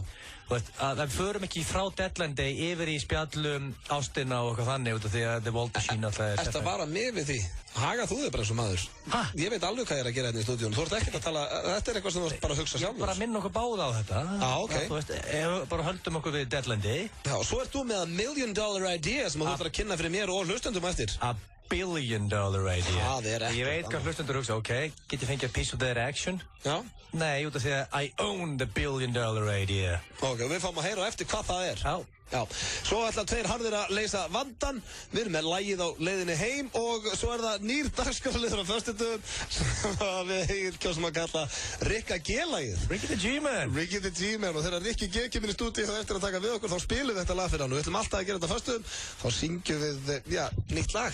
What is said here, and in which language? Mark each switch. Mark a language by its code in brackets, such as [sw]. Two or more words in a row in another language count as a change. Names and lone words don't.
[is] Að við förum ekki frá Deadline Day yfir í spjallum ástina og eitthvað þannig út af því að The Walt Machine alltaf er... Ertu að vara með við því? Haga þú þig bara eins og maður? Hæ? Ég veit alveg hvað ég er að gera hérna í stúdíun. Þú ert ekkert að tala... Þetta er eitthvað sem þú ert bara að hugsa sjálfur. Bara að minna okkur báða á þetta. Já, ok. Þú veist, bara höldum okkur við Deadline Day. Já, og svo ert þú með [en] $1 million idea [is] sem þú ætlar að kynna fyrir mér og hlustendum eftir. [en] $1 billion idea. [is] Það er ekkert. Ég veit hvað hlustendur hugsa, ok, get ég fengið [en] a piece of their action? [is] Já. Nei, út af því að [en] I own the $1 billion idea. [is] Ok, við fáum að heyra á eftir hvað það er. Já. Já, svo ætla tveir harðir að leysa vandan. Við erum með lagið á leiðinni heim og svo er það nýr dagskrárliður á föstudögum sem við kjósum að kalla Rikka G-lagið. [en] Ricky the G-Man. [is] Ricky the G-Man og þegar Rikki G kemur í stúdíu þá eftir að taka við okkur þá spilum við þetta lag fyrir hann og við ætlum alltaf að gera þetta á föstudögum þá syngjum við, nýtt lag.